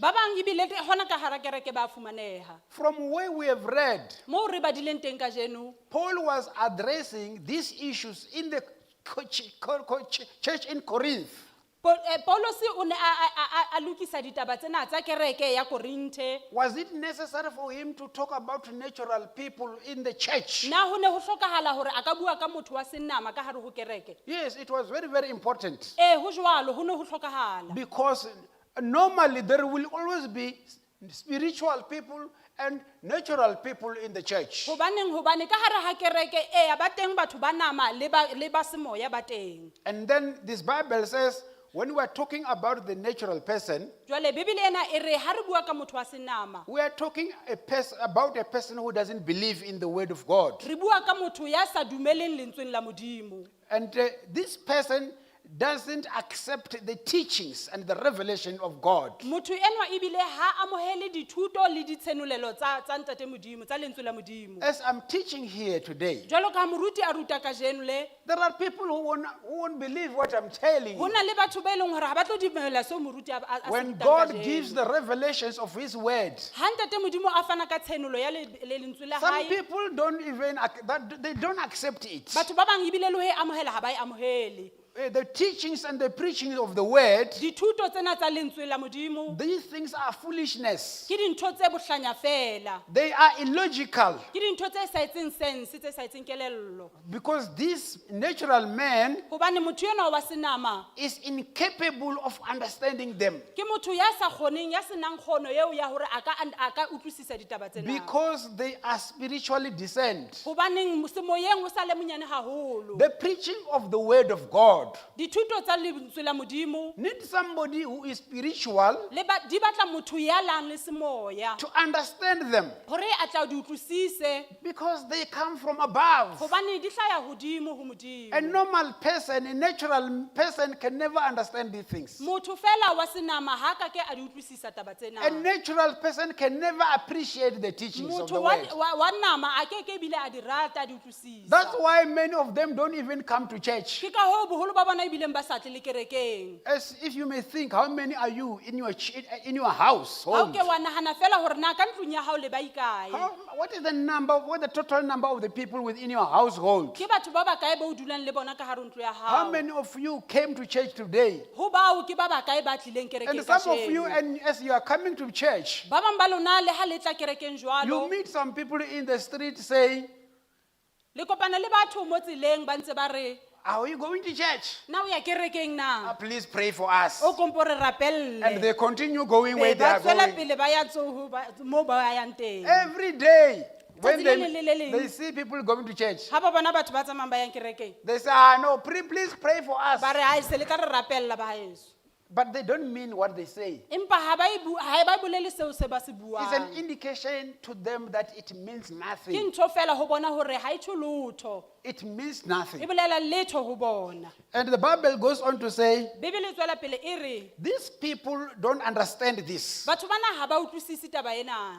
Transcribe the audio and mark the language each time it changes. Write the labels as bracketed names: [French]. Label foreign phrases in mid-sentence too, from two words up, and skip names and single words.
[Southern Sotho] Ba bang ebile hona ka hara kereke ba fumaneha. [English] From where we have read, [Southern Sotho] Mo re badileng teng kajeno, [English] Paul was addressing these issues in the church in Corinth. [Southern Sotho] Paulosi o ne a lokisa ditaba tsena tsa kereke ya Korinthe. [English] Was it necessary for him to talk about natural people in the church? [Southern Sotho] Na ho ne ho hlokahala hore a ka bua ka motho wa senama ka hare ho kereke. [English] Yes, it was very important. [Southern Sotho] Ho jwalo ho ne ho hlokahala. [English] Because normally there will always be spiritual people and natural people in the church. [Southern Sotho] Hobane ka hare ha kereke ba teng batho ba nama le ba semoya ba teng. [English] And then this Bible says, when we are talking about the natural person, [Southern Sotho] Jwale Bibele ena e re ha re bua ka motho wa senama, [English] we are talking about a person who doesn't believe in the word of God. [Southern Sotho] re bua ka motho ya sa dumeleng lentsweng la Modimo. [English] And this person doesn't accept the teachings and the revelation of God. [Southern Sotho] Motho enwa ebile ha amohele dithuto le ditshenolelo tsa ntate Modimo, tsa lentswe la Modimo. [English] As I'm teaching here today, [Southern Sotho] Jwalo ka moruti a ruta kajeno le, [English] there are people who won't believe what I'm telling [Southern Sotho] ho [English] you. [Southern Sotho] na le batho ba eleng hore ha ba tlo dumela seo moruti a se [English] When [Southern Sotho] rutang [English] God [Southern Sotho] kajeno. [English] gives the revelations of His word, [Southern Sotho] Ha ntate Modimo a fana ka tshenolo ya le lentswe la [English] some [Southern Sotho] hae, [English] people don't even, they don't accept it. [Southern Sotho] batho ba bang ebile le ho e amohela ha ba e amohele. [English] the teachings and the preaching of the word, [Southern Sotho] dithuto tsena tsa lentswe la modimo [English] these things are foolishness. [Southern Sotho] ke dintho tse bohlanya fela, [English] They are illogical [Southern Sotho] ke dintho tse sa etseng sense, tse sa etseng kelello. [English] because this natural man [Southern Sotho] Hobane motho enwa wa senama [English] is incapable of understanding them [Southern Sotho] ke motho ya sa kgoneng, ya senang kgono eo ya hore a ka utlwisisa ditaba tsena. [English] because they are spiritually discerned. [Southern Sotho] Hobaneng semoyeng o sa le monyane haholo. [English] The preaching of the word of God [Southern Sotho] Dithuto tsa lentswe la modimo [English] needs somebody who is spiritual [Southern Sotho] di batla motho ya lang le semoya [English] to understand them [Southern Sotho] hore a tla di utlwisise, [English] because they come from above. [Southern Sotho] hobane di hlaya hodimo ho modimo. [English] A normal person, a natural person can never understand these things. [Southern Sotho] Motho fela wa senama ha ka ke a di utlwisisa taba tsena. [English] A natural person can never appreciate the teachings of the [Southern Sotho] Motho [English] word. [Southern Sotho] wa nama a ke bile a di rata, a di utlwisisa. [English] That's why many of them don't even come to church. [Southern Sotho] Ke ka hoo boholo ba bona ebileng ba sa tle le kerekeng. [English] As if you may think, how many are you in your house? [Southern Sotho] Ha o ke wa nahana fela hore na ka ntlong ya hao le ba ikae. [English] What is the number? What the total number of the people within your household? [Southern Sotho] Ke batho ba bakae ba o dulang le bona ka hare ho ntlo ya [English] How [Southern Sotho] hao. [English] many of you came to church today? [Southern Sotho] Ho bao ke ba bakae ba tlileng [English] And [Southern Sotho] kerekeng [English] some of you, [Southern Sotho] kasheno. [English] and as you are coming to church, [Southern Sotho] Ba bang ba lona le ha le tla kerekeng [English] you [Southern Sotho] jwalo, [English] meet some people in the street saying, [Southern Sotho] le kopana le batho mo tseleng ba ntse ba re, [English] "Are you going to church? [Southern Sotho] na o ya kerekeng na? [English] Please pray for us." [Southern Sotho] O kompo re [English] And [Southern Sotho] rapelle. [English] they continue going where [Southern Sotho] Be [English] they are [Southern Sotho] ba tswela [English] going. [Southern Sotho] pele ba ya mo ba yang teng. [English] Every day, when [Southern Sotho] Tsatsi le leng le le leng. [English] they see people going to church, [Southern Sotho] Ha ba bona batho ba tsamayang ba yang kerekeng, [English] they say, no, please pray for us. [Southern Sotho] ba re ha se le tla re rapella ba haeso. [English] But they don't mean what they say. [Southern Sotho] Empa ha ba bolele seo se ba se [English] It's an [Southern Sotho] buang. [English] indication to them that it means [Southern Sotho] Ke [English] nothing. [Southern Sotho] ntho fela ho bona hore ha e tsho lotho. [English] It means [Southern Sotho] E [English] nothing. [Southern Sotho] bolela letho ho bona. [English] And the Bible goes on to say, [Southern Sotho] Bebele e tswela pele e re, [English] these people don't understand this [Southern Sotho] batho bana ha ba utlwisisi taba ena.